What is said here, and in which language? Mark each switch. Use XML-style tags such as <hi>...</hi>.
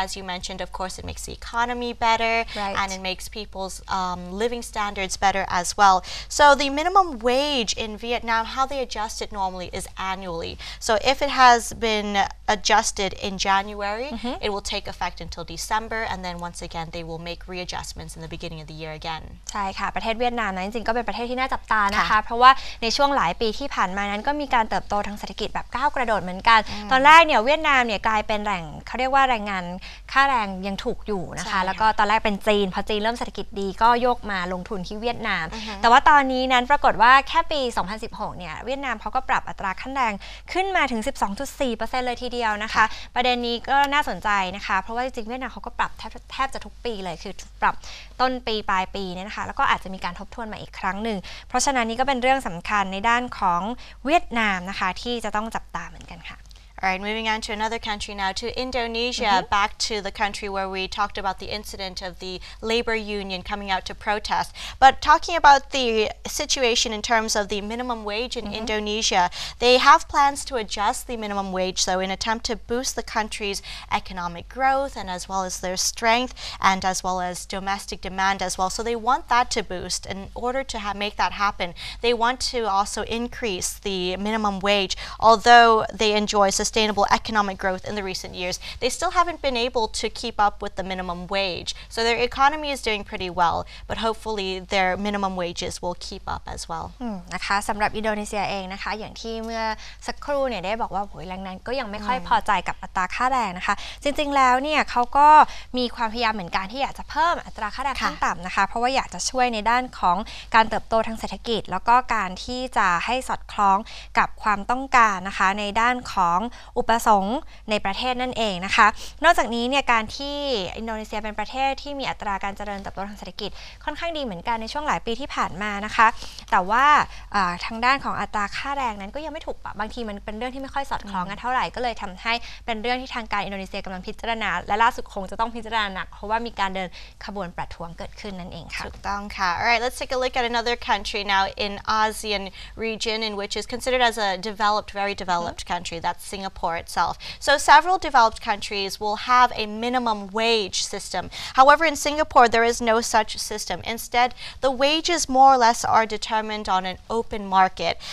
<en>As you mentioned, of course, it makes the economy better, and it makes people's living standards better as well. So the minimum wage in Vietnam, how they adjust it normally is annually. So if it has been adjusted in January, it will take effect until December, and then once again they will make readjustments in the beginning of the year again.</en> <th>ใช่ค่ะประเทศเวียดนามนั้นจริงๆก็เป็นประเทศที่น่าจับตานะคะเพราะว่าในช่วงหลายปีที่ผ่านมานั้นก็มีการเติบโตทางเศรษฐกิจแบบก้าวกระโดดเหมือนกันตอนแรกเนี่ยเวียดนามเนี่ยกลายเป็นแหล่งเขาเรียกว่าแรงงานค่าแรงยังถูกอยู่นะคะแล้วก็ตอนแรกเป็นจีนพอจีนเริ่มเศรษฐกิจดีก็โยกมาลงทุนที่เวียดนามแต่ว่าตอนนี้นั้นปรากฏว่าแค่ปี 2016 เนี่ยเวียดนามเขาก็ปรับอัตราขั้นแรงขึ้นมาถึง 12.4% เลยทีเดียวนะคะประเด็นนี้ก็น่าสนใจนะคะเพราะว่าจริงๆเวียดนามเขาก็ปรับแทบจะทุกปีเลยคือปรับต้นปีปลายปีเนี่ยนะคะแล้วก็อาจจะมีการทบทวนมาอีกครั้งหนึ่งเพราะฉะนั้นนี่ก็เป็นเรื่องสำคัญในด้านของเวียดนามนะคะที่จะต้องจับตาเหมือนกันค่ะ</th> <en>All right, moving on to another country now, to Indonesia, back to the country where we talked about the incident of the labor union coming out to protest. But talking about the situation in terms of the minimum wage in Indonesia, they have plans to adjust the minimum wage, though, in an attempt to boost the country's economic growth and as well as their strength and as well as domestic demand as well. So they want that to boost. In order to make that happen, they want to also increase the minimum wage, although they enjoy sustainable economic growth in the recent years. They still haven't been able to keep up with the minimum wage. So their economy is doing pretty well, but hopefully their minimum wages will keep up as well.</en> <th>นะคะสำหรับอินโดนีเซียเองนะคะอย่างที่เมื่อสักครู่เนี่ยได้บอกว่าแรงงานก็ยังไม่ค่อยพอใจกับอัตราค่าแรงนะคะจริงๆแล้วเนี่ยเขาก็ มีความพยายามเหมือนกันที่อยากจะเพิ่มอัตราค่าแรงขั้นต่ำนะคะเพราะว่าอยากจะช่วยในด้านของการเติบโตทางเศรษฐกิจแล้วก็การที่จะให้สอดคล้องกับความต้องการนะคะในด้านของอุปสงค์ในประเทศนั่นเองนะคะนอกจากนี้เนี่ยการที่อินโดนีเซียเป็นประเทศที่มีอัตราการเจริญเติบโตทางเศรษฐกิจค่อนข้างดีเหมือนกันในช่วงหลายปีที่ผ่านมานะคะแต่ว่า ทางด้านของอัตราค่าแรงนั้นก็ยังไม่ถูกปรับบางทีมันเป็นเรื่องที่ไม่ค่อยสอดคล้องกันเท่าไหร่ก็เลยทำให้เป็นเรื่องที่ทางการอินโดนีเซียกำลังพิจารณาและล่าสุดคงจะต้องพิจารณาหนักเพราะว่ามีการเดินขบวนประท้วงเกิดขึ้นนั่นเองค่ะ ถูกต้องค่ะ</th> <en>Alright, let's take a look at another country now in ASEAN region in which is considered as a very developed country. That's Singapore itself. So several developed countries will have a minimum wage system. However, in Singapore, there is no such system. Instead, the wages more or less are determined on an open market.</en>